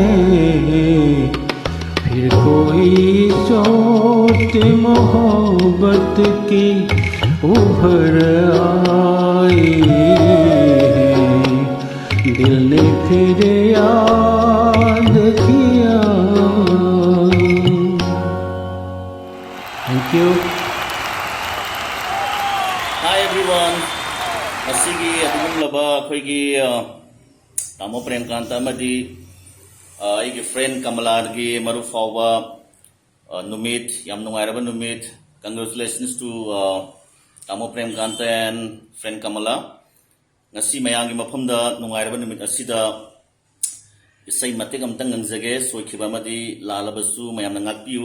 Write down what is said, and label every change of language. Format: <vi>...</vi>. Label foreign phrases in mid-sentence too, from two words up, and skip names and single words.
<hi>फिर कोई चोट मोहब्बत की उभर आई है। दिल ने फिर याद किया।</hi> <en>Thank you. Hi everyone.</en> <mni>Asigi adumlaba akhoi Tamo Premkanta amadi aigi friend Kamala gi maru fawba numit yam nungairaba numit.</mni> <en>Congratulations to Tamo Premkanta and friend Kamala.</en> <mni>Ngasi mayangi mafamda nungairaba numit asida isai matik amtang ngangjage soikhiba amadi lalabasu mayamna ngakpiu.</mni>